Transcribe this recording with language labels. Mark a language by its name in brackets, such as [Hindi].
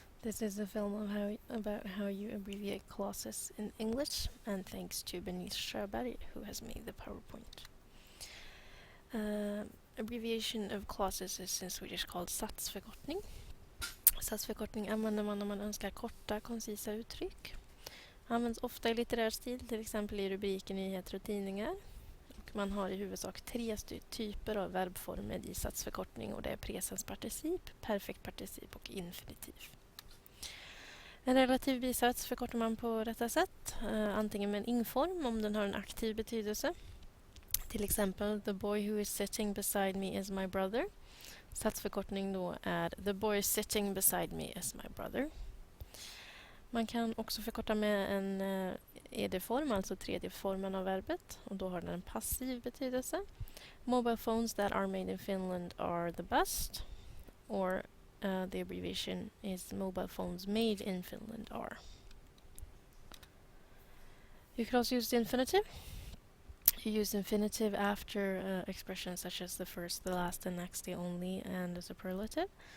[English] This is a film about how you abbreviate clauses in English, and thanks to Bernice Sjöberg, who has made the PowerPoint. Abbreviation of clauses is in Swedish called Satsförkortning. [Swedish] Satsförkortning använder man när man önskar korta, koncisa uttryck. Används ofta i litterär stil, till exempel i rubriker, nyheter och tidningar. Och man har i huvudsak tre typer av verbformer i satsförkortning, och det är presensparticip, perfekt particip och infinitiv. En relativ bisats förkortar man på detta sätt, antingen med en ingform om den har en aktiv betydelse. Till exempel, [English] the boy who is sitting beside me is my brother. [Swedish] Satsförkortning då är [English] the boy sitting beside me is my brother. [Swedish] Man kan också förkorta med en ed-form, alltså tredje formen av verbet, och då har den en passiv betydelse. [English] Mobile phones that are made in Finland are the best, or the abbreviation is mobile phones made in Finland are. You could also use the infinitive. You use infinitive after expressions such as the first, the last, the next, the only, and the superlative.